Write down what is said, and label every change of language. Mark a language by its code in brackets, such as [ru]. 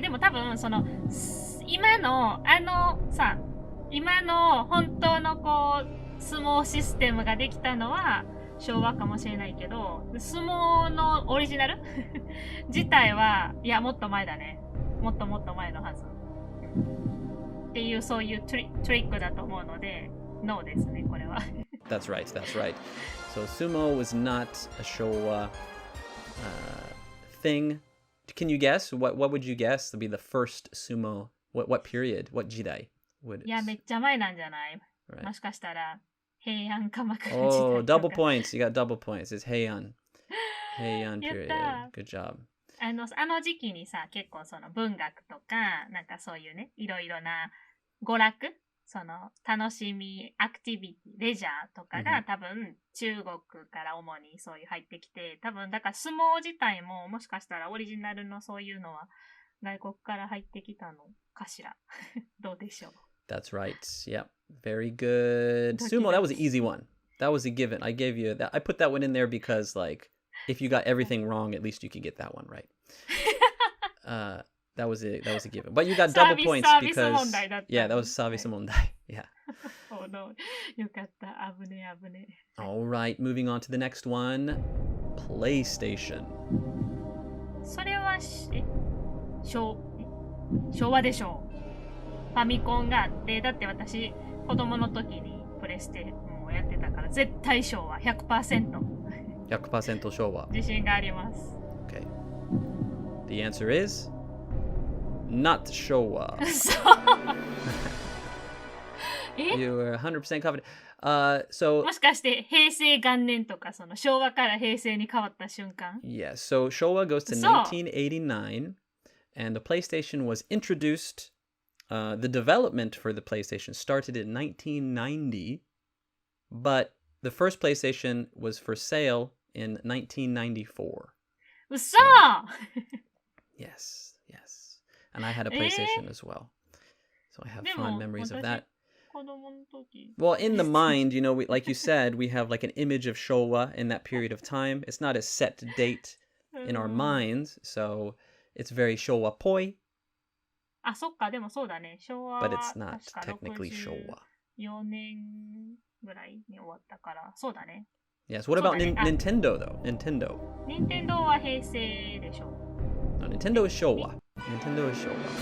[ja] でも多分今の今の本当の相撲システムができたのは昭和かもしれないけど、相撲のオリジナル自体はいやもっと前だね。もっと前のはず。っていうそういうトリックだと思うので、ノーですねこれは。 [en] That's right. So sumo was not a Showa thing. Can you guess? What would you guess would be the first sumo? What period? What jidai would it? [ja] いやめっちゃ前なんじゃない？ [en] Right. [ja] もしかしたら平安鎌倉時代 [en] Oh, [ja] とか。 [en] double points. You got double points. It's Heian period. [ja] やった。 [en] Good job. [ja] あの時期にさ、結構その文学とか、なんかそういうね、いろいろな娯楽、その楽しみ、アクティビティ、レジャーとかが多分中国から主にそういう入ってきて、多分だから相撲自体ももしかしたらオリジナルのそういうのは外国から入ってきたのかしら。どうでしょう。 [en] That's right. Yep. Very good. Sumo, that was an easy one. That was a given. I gave you that. I put that one in there because, like, if you got everything wrong, at least you could get that one right. That was a given. But you got double points because yeah, that was Savisa Mondai. Yeah. Oh no. [ja] よかった。危ねえ。 [en] All right, moving on to the next one. PlayStation. [ja] それは昭和でしょう。ファミコンがあって、だって私子供の時にプレステもやってたから絶対昭和 100%。 100% 昭和。自信があります。 [en] Okay. The answer is not Showa. You were 100% confident. So [ja] もしかして平成元年とかその昭和から平成に変わった瞬間 [en] Yeah, so Showa goes to 1989 and the PlayStation was introduced. The development for the PlayStation started in 1990, but the first PlayStation was for sale in 1994. [ja] 嘘 [en] Yes. And I had a PlayStation as well. So I have fond memories of that. [ja] 子供の時 [en] Well, in the mind, you know, like you said, we have like an image of Showa in that period of time. It's not a set date in our minds, so it's very Showa-poi. [ja] あ、そっか、でもそうだね。昭和は [en] But it's not [ja] 確か [en] technically Showa. [ja] 4年ぐらいに終わったから、そうだね。 [en] Yes. What about [ja] そうだね。 [en] Nintendo though? Nintendo. [ja] 任天堂は平成でしょ。 [en] No, Nintendo is Showa. Nintendo is Showa.